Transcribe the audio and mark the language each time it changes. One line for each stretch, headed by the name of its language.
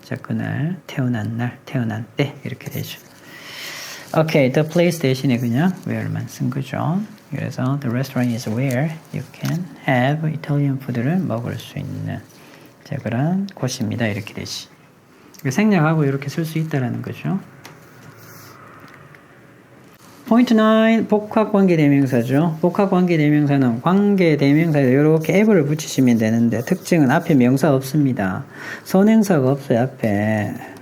Korean: 자, 그날 태어난 날, 태어난 때 이렇게 되죠. 오케이, the place 대신에 그냥 where만 쓴 거죠. 그래서
English: the restaurant is where you can have Italian food를
Korean: 먹을 수 있는 자, 그런 곳입니다. 이렇게 되지. 생략하고 이렇게 쓸 수 있다라는 거죠. 포인트 9, 복합관계대명사죠. 복합관계대명사는 관계대명사에 이렇게 앱을 붙이시면 되는데 특징은 앞에 명사 없습니다. 선행사가 없어요. 앞에.